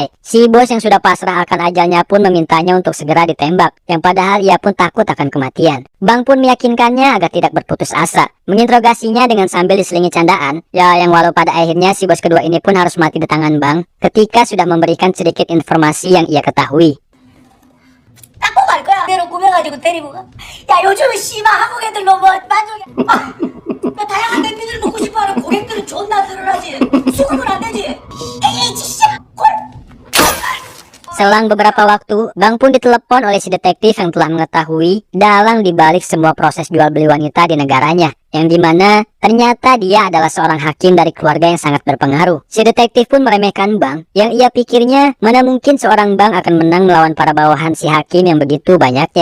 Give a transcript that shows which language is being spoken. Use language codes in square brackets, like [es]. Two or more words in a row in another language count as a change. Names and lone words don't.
[id] Si bos yang sudah pasrah akan ajalnya pun memintanya untuk segera ditembak, yang padahal ia pun takut akan kematian. Bang pun meyakinkannya agar tidak berputus asa, menginterogasinya dengan sambil diselingi candaan, ya yang walau pada akhirnya si bos kedua ini pun harus mati di tangan Bang ketika sudah memberikan sedikit informasi yang ia ketahui. [ko] 딱 보고 알 거야. 내로 꾸며가지고 데리고 가. 야, 요즘은 씨발 한국 애들 너무 만족해. 야, 다양한 냄비들 먹고 싶어하는 고객들은 존나 늘어나지. 수급은 안 되지. 에이, 진짜 꼴. [id] Selang beberapa waktu, Bang pun ditelepon oleh si detektif yang telah mengetahui dalang dibalik semua proses jual beli wanita di negaranya, yang dimana ternyata dia adalah seorang hakim dari keluarga yang sangat berpengaruh. Si detektif pun meremehkan Bang, yang ia pikirnya mana mungkin seorang Bang akan menang melawan para bawahan si hakim yang begitu banyaknya.